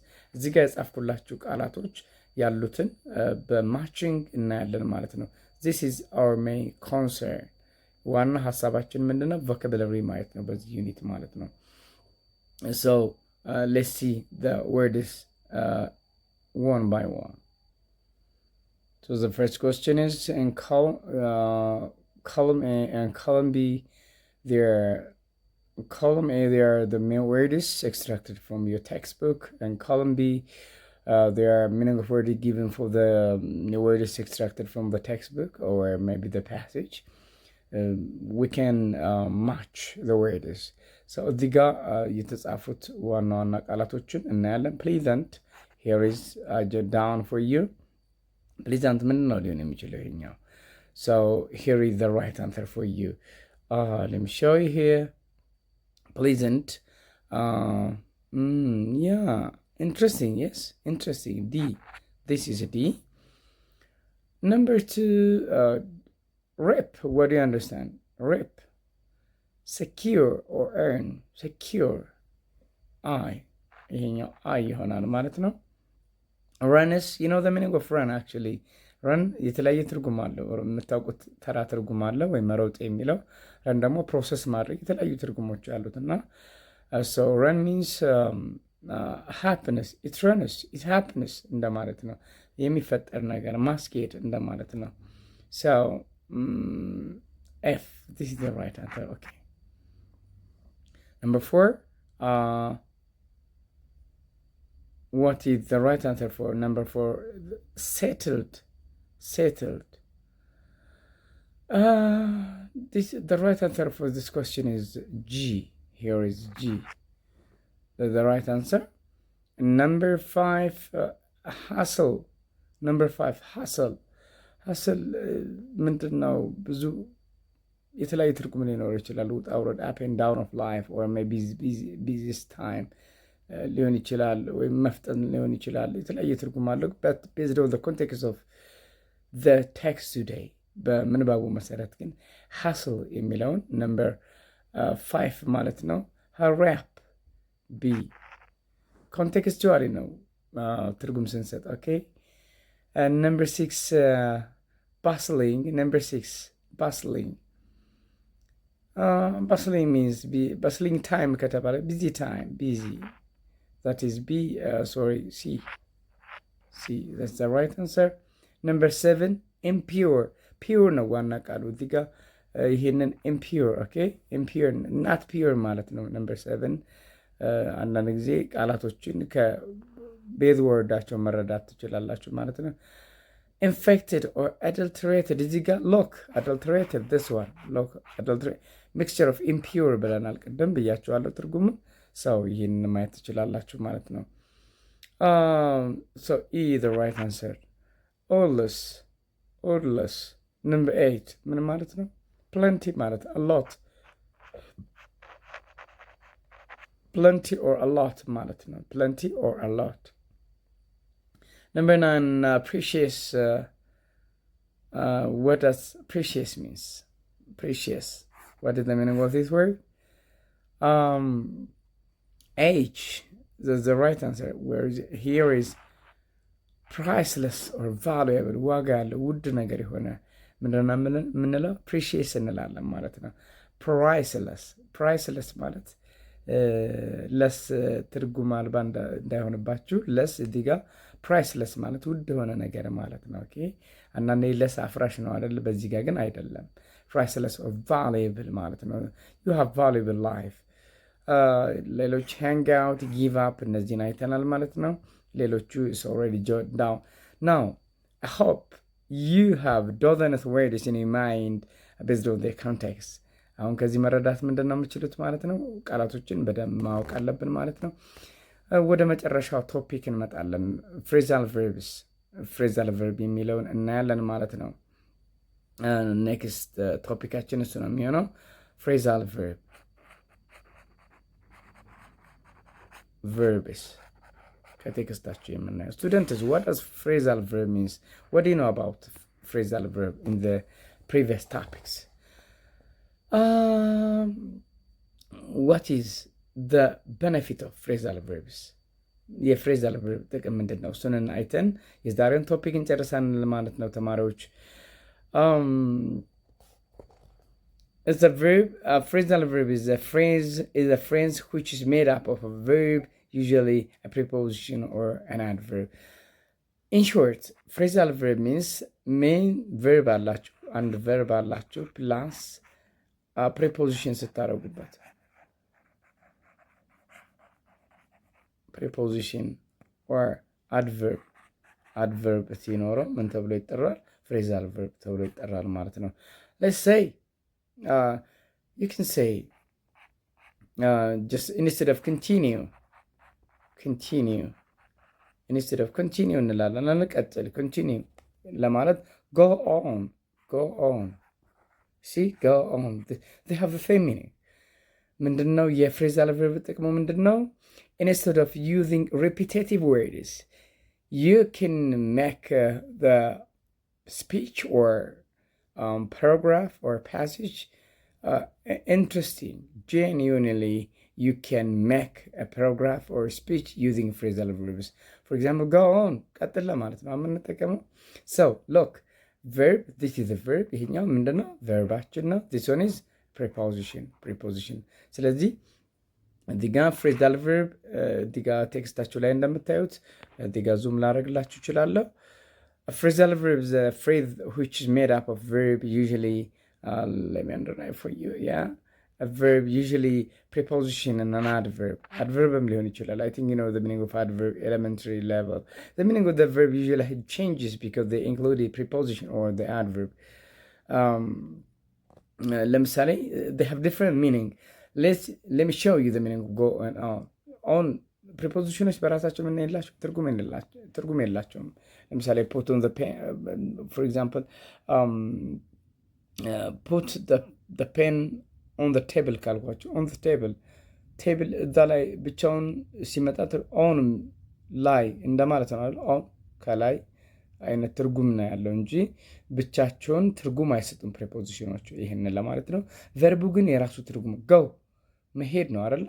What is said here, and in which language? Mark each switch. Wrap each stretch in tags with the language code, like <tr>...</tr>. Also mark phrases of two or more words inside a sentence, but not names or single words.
<am>እዚህ ጋር የጻፍኩላችሁ ቃላቶች ያሉትን በማችንግ እናያለን ማለት ነው።</am> <en>This is our main concern።</en> <am>ዋና ሀሳባችን ምንድነው? ቮካቡላሪ ማየት ነው በዚህ ዩኒት ማለት ነው።</am> <en>So let's see the words one by one. So the first question is in column A and column B. Column A, there are the main words extracted from your textbook, and column B, there are meaning of words given for the words extracted from the textbook or maybe the passage. We can match the words.</en> <am>So እዚህ ጋር የተጻፉት ዋና ዋና ቃላቶችን እናያለን።</am> <en>Pleasant, here is down for you.</en> <am>Pleasant ምን ነው ሊሆን የሚችለው ይሄኛው?</am> <en>So here is the right answer for you. Let me show you here. Pleasant. Yeah, interesting. Yes, interesting. D. This is a D. Number 2, rip. What do you understand? Rip. Secure or earn. Secure. I.</en> <am>ይሆናል ማለት ነው።</am> <en>Run is, you know the meaning of run actually.</en> <am>ረን የተለያየ ትርጉም አለው። የምታውቁት ተራ ትርጉም አለ ወይ መሮጥ የሚለው። ረን ደግሞ ፕሮሰስ ማድረግ የተለያዩ ትርጉሞች አሉት እና</am> <en>so run means happiness. it runs, it happiness</en> <am>እንደማለት ነው። የሚፈጠር ነገር ማስኬድ እንደማለት ነው።</am> <en>so F, this is the right answer. Okay. Number 4, what is the right answer for number 4? Settled. Settled. The right answer for this question is G. Here is G. That's the right answer. Number 5, hustle. Number 5, hustle. Hustle</en> <am>ምንድን ነው? ብዙ የተለያዩ ትርጉም ሊኖር ይችላል። ውጣ ውረድ,</am> <en>up and down of life, or maybe busiest time</en> <am>ሊሆን ይችላል፣ ወይም መፍጠን ሊሆን ይችላል። የተለያየ ትርጉም አለው።</am> <en>but based on the context of the text today,</en> <am>በምንባቡ መሰረት ግን hustle የሚለውን number 5 ማለት ነው። hurry-up, B. contextually ነው ትርጉም ስንሰጥ። okay.</am> <en>And number 6, bustling. Number 6, bustling. Bustling means bustling time ከተባለ busy time, busy. That is B, C. That's the right answer. Number 7, impure.</en> <am>Pure ነው ዋና ቃሉ እዚህ ጋር ይሄንን impure, okay?</am> <en>impure, not pure</en> <am>ማለት ነው። number 7 አንዳንድ ጊዜ ቃላቶችን ከቤዝ ወርዳቸው መረዳት ትችላላችሁ ማለት ነው።</am> <en>infected or adulterated,</en> <am>እዚህ ጋር</am> <en>look, adulterated, this one, look, adulterated, mixture of impure</en> <am>ብለናል ቅድም ብያችኋለሁ ትርጉሙን። ሰው ይህንን ማየት ትችላላችሁ ማለት ነው።</am> <en>so E, the right answer. Odorless. Odorless. Number 8</en> <am>ምን ማለት ነው?</am> <en>plenty ማለት a lot. plenty or a lot</en> <am>ማለት ነው።</am> <en>plenty or a lot. Number 9, precious. What does precious means? Precious. What is the meaning of this word? H. That's the right answer. Here is priceless or valuable.</en> <am>ዋጋ ያለው ውድ ነገር የሆነ ምንድነው የምንለው? precious እንላለን ማለት ነው። priceless. priceless ማለት ለስ ትርጉም አልባ እንዳይሆንባችሁ ለስ እዚህ ጋር priceless ማለት ውድ የሆነ ነገር ማለት ነው። ኦኬ። አንዳንዴ ለስ አፍራሽ ነው አይደል? በዚህ ጋር ግን አይደለም።</am> <en>priceless or valuable</en> <am>ማለት ነው።</am> <en>you have valuable life.</en> <am>ሌሎች</am> <en>hang out, give up</en> <am>እነዚህን አይተናል ማለት ነው። ሌሎቹ</am> <en>is already jotted down. Now I hope you have dozens of words in your mind based on their context.</en> <am>አሁን ከዚህ መረዳት ምንድነው የምችሉት ማለት ነው? ቃላቶችን በደንብ ማወቅ አለብን ማለት ነው። ወደ መጨረሻው ቶፒክ እንመጣለን።</am> <en>phrasal verbs phrasal verb</en> <am>የሚለውን እናያለን ማለት ነው። ኔክስት ቶፒካችን እሱ ነው የሚሆነው።</am> <en>phrasal verbs</en> <am>ከቴክስታችሁ የምናየው</am> <en>students, what does phrasal verb means? What do you know about phrasal verb in the previous topics? What is the benefit of phrasal verbs?</en> <am>የፍሬዛል verb ጥቅም ምንድን ነው? እሱን አይተን የዛሬውን ቶፒክ እንጨርሳለን ማለት ነው ተማሪዎች።</am> <en>It's a verb. A phrasal verb is a phrase which is made up of a verb, usually a preposition or an adverb. In short, phrasal verb means main verb</en> <am>አላችሁ አንድ verb አላችሁ</am> <en>plus preposition ስታረጉበት preposition or adverb</en> <am>ሲኖረው ምን ተብሎ ይጠራል?</am> <en>phrasal verb</en> <am>ተብሎ ይጠራል ማለት ነው።</am> <en>Let's say you can say just instead of continue instead of continue</en> <am>እንላለን። እንቀጥል</am> <en>continue ለማለት go on see go on they have the same meaning.</en> <am>ምንድነው የፍሬዛል verb ጥቅሙ ምንድነው?</am> <en>Instead of using repetitive words, you can make the speech or paragraph or passage interesting. Genuinely, you can make a paragraph or speech using phrasal verbs. For example, go on. So, look, verb, this is a verb.</en> <am>ይሄኛው ምንድነው? verbaችን ነው.</am> <en>This one is preposition.</en> <am>ስለዚህ እዚህ ጋር phrasal verb እዚህ ጋር ቴክስታችሁ ላይ እንደምታዩት እዚህ ጋር ዙም ላደርግላችሁ እችላለሁ።</am> <en>A phrasal verb is a phrase which is made up of verb, usually let me underline for you. A verb, usually preposition and an adverb.</en> <am>Adverbም ሊሆን ይችላል.</am> <en>I think you know the meaning of adverb elementary level. The meaning of the verb usually changes because they include a preposition or the adverb. ለምሳሌ they have different meaning. Let me show you the meaning of go and on.</en> <am>prepositions በራሳቸው ምን የላቸው ትርጉም የላቸውም። ለምሳሌ</am> <en>put on the pen, for example, put the pen on the table</en> <am>ካልኳቸው</am> <en>on the table</en> <am>እዛ ላይ ብቻውን ሲመጣ on ላይ እንደማለት ነው አይደል? on ከላይ አይነት ትርጉም ነው ያለው እንጂ ብቻቸውን ትርጉም አይሰጡም ፕሪፖዚሽኖቹ። ይሄንን ለማለት ነው። ቨርቡ ግን የራሱ ትርጉም go መሄድ ነው አይደል?</am>